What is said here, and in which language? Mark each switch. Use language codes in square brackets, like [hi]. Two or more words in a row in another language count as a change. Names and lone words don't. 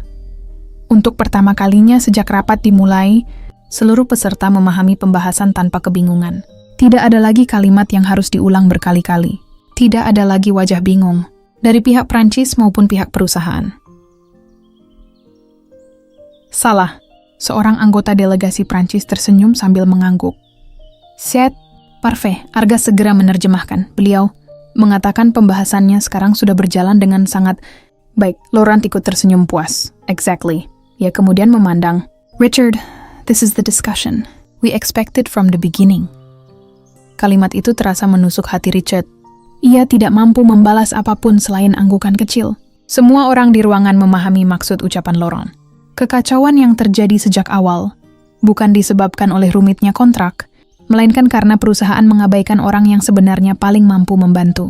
[id] Untuk pertama kalinya sejak rapat dimulai, seluruh peserta memahami pembahasan tanpa kebingungan. Tidak ada lagi kalimat yang harus diulang berkali-kali. Tidak ada lagi wajah bingung, dari pihak Prancis maupun pihak perusahaan. Salah, seorang anggota delegasi Prancis tersenyum sambil mengangguk. [fr] C'est parfait, [id] Arga segera menerjemahkan. Beliau mengatakan pembahasannya sekarang sudah berjalan dengan sangat baik. Laurent ikut tersenyum puas. Exactly. Ia kemudian memandang. [en] Richard, this is the discussion we expected from the beginning. [id] Kalimat itu terasa menusuk hati Richard. Ia tidak mampu membalas apapun selain anggukan kecil. Semua orang di ruangan memahami maksud ucapan Laurent. Kekacauan yang terjadi sejak awal bukan disebabkan oleh rumitnya kontrak, melainkan karena perusahaan mengabaikan orang yang sebenarnya paling mampu membantu.